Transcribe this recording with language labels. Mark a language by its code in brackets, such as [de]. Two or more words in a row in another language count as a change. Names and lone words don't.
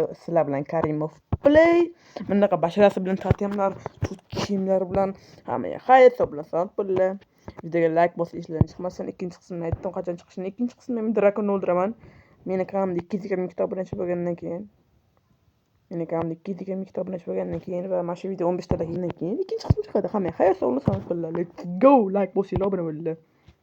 [uz] Sizlar bilan Karimov Play. Bunaqa basharasi bilan tartiblar, kiyimlar bilan hammaga xayr, sog' bilan sog' bo'linglar. Videoga like bosib esinglardan chiqmasin. Ikkinchi qismini aytdim, qachon chiqishini. Ikkinchi qismda men drakonni o'ldiraman. Meni kanalda 220 ming obunachi bo'lgandan keyin. Va mana shu video 15 tadan keyin ikkinchi qismi chiqadi. Hammaga xayr, sog' bo'linglar. [en] Let's go. [uz] Like bosinglar, obuna bo'linglar.